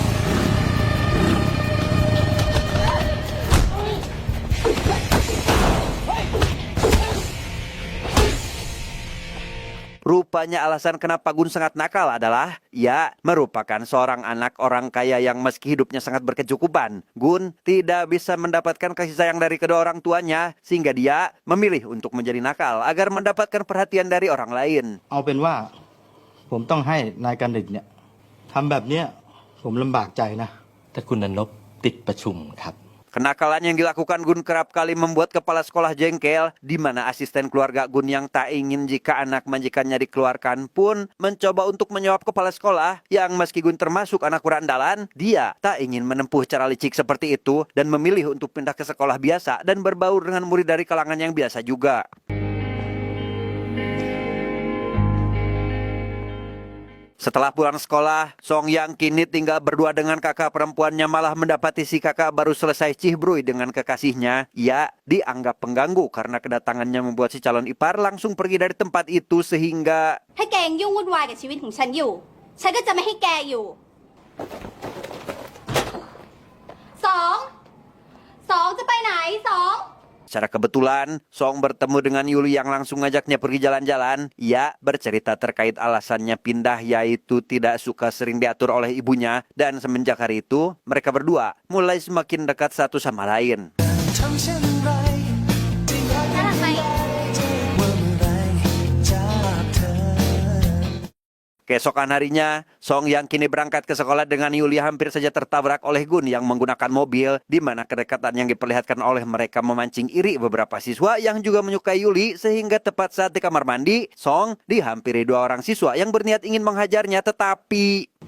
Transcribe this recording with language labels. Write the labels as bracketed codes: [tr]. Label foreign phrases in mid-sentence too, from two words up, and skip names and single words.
[id] Rupanya alasan kenapa Gun sangat nakal adalah ia merupakan seorang anak orang kaya yang meski hidupnya sangat berkecukupan. Gun tidak bisa mendapatkan kasih sayang dari kedua orang tuanya sehingga dia memilih untuk menjadi nakal agar mendapatkan perhatian dari orang lain. [th] เอาเป็นว่าผมต้องให้นายกันดิตเนี่ยทำแบบเนี้ยผมลำบากใจนะ แต่คุณนพติดประชุมครับ [id] Kenakalan yang dilakukan Gun kerap kali membuat kepala sekolah jengkel, di mana asisten keluarga Gun yang tak ingin jika anak majikannya dikeluarkan pun mencoba untuk menyuap kepala sekolah yang meski Gun termasuk anak berandalan, dia tak ingin menempuh cara licik seperti itu dan memilih untuk pindah ke sekolah biasa dan berbaur dengan murid dari kalangan yang biasa juga. Setelah pulang sekolah, Song yang kini tinggal berdua dengan kakak perempuannya malah mendapati si kakak baru selesai cibrui dengan kekasihnya. Ia dianggap pengganggu karena kedatangannya membuat si calon ipar langsung pergi dari tempat itu sehingga... [th] ให้แกยังยุ่งวุ่นวายกับชีวิตของฉันอยู่ ฉันก็จะไม่ให้แกอยู่สองจะไปไหนสอง [id] Secara kebetulan, Song bertemu dengan Yuli yang langsung ngajaknya pergi jalan-jalan. Ia bercerita terkait alasannya pindah yaitu tidak suka sering diatur oleh ibunya. Dan semenjak hari itu, mereka berdua mulai semakin dekat satu sama lain. Keesokan harinya, Song yang kini berangkat ke sekolah dengan Yuli hampir saja tertabrak oleh Gun yang menggunakan mobil, di mana kedekatan yang diperlihatkan oleh mereka memancing iri beberapa siswa yang juga menyukai Yuli, sehingga tepat saat di kamar mandi, Song dihampiri 2 orang siswa yang berniat ingin menghajarnya, tetapi...